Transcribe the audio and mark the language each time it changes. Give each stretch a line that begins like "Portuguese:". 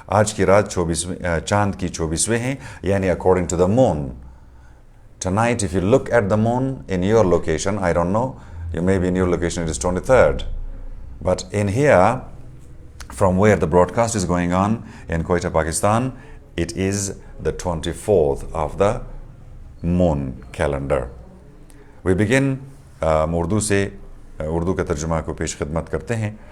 Urdu: آج کی رات 24 چاند کی 24ویں ہیں، یعنی
English: according to the moon. Tonight if you look at the moon in your location, I don't know, you maybe in your location it is 23rd, but in here from where the broadcast is going on in Quetta, Pakistan, it is the 24th of the moon calendar. We begin
Urdu: Urdu سے، اردو کا ترجمہ کو پیش خدمت کرتے ہیں.